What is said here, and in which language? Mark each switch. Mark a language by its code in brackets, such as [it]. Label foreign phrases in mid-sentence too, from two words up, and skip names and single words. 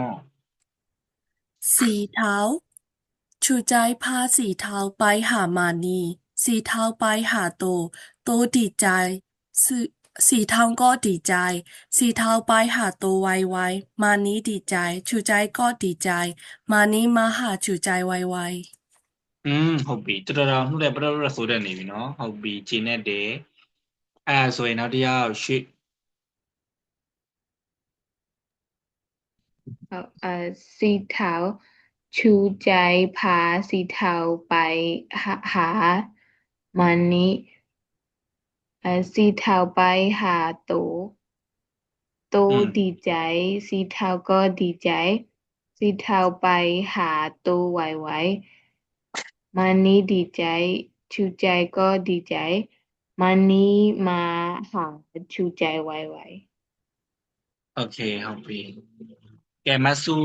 [th] สีเทาชูใจพาสีเทาไปหามานีสีเทาไปหาโตดีใจสีเทาก็ดีใจสีเทาไปหาโตไวมานีดีใจชูใจก็ดีใจมานีมาหาชูใจไว [my] ဟုတ်ပြီတော်တော်နှုတ်လည်းပရပရဆိုတဲ့နေပြီနော်ဟုတ်ပြီဂျင်းနဲ့တယ်အဲ့ဒါဆိုရင်နောက်တစ်ယောက်ရွှေ [th] สีเทาชูใจพาสีเทาไปหามันนี้ สีเทาไปหาโตดีใจสีเทาก็ดีใจสีเทาไปหาโตไวมันนี้ดีใจชูใจก็ดีใจมันนี้มาหาชูใจไว [my] โอเคဟုတ်ပြီကဲမဆူ